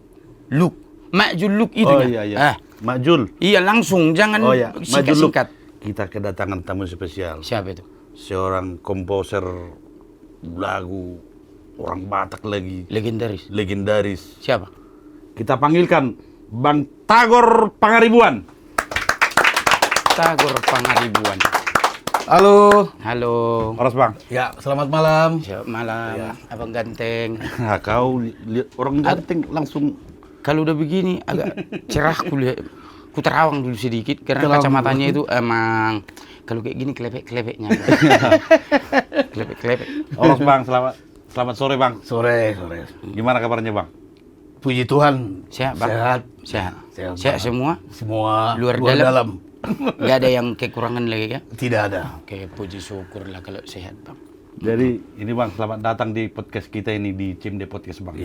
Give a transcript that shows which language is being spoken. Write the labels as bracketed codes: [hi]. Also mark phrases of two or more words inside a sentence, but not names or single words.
[id] Luk. Mak Juluk itu. Oh iya, iya. Mak Jul. Iya, langsung. Jangan singkat-singkat. Kita kedatangan tamu spesial. Siapa itu? Seorang komposer lagu orang Batak lagi. Legendaris. Siapa? Kita panggilkan Bang Tagor Pangaribuan. Tagor Pangaribuan. Halo. Halo. Horas Bang. Ya, selamat malam. Selamat malam, Abang Ganteng. Nah, kau lihat orang ganteng langsung. Kalau udah begini agak cerah kulihat. Ku terawang dulu sedikit karena Terawang kacamatanya dulu. itu emang kalau kayak gini kelepek-kelepeknya. Kelepek-kelepek. Horas Bang, selamat sore Bang. Sore. Gimana kabarnya Bang? Puji Tuhan. Sehat, Bang? Sehat. Sehat semua? Semua Luar dalam. Nggak ada yang kekurangan lagi ya? Tidak ada. Oke, puji syukur lah kalau sehat, Bang. Jadi ini Bang, selamat datang di podcast kita ini di CMD Podcast Bang.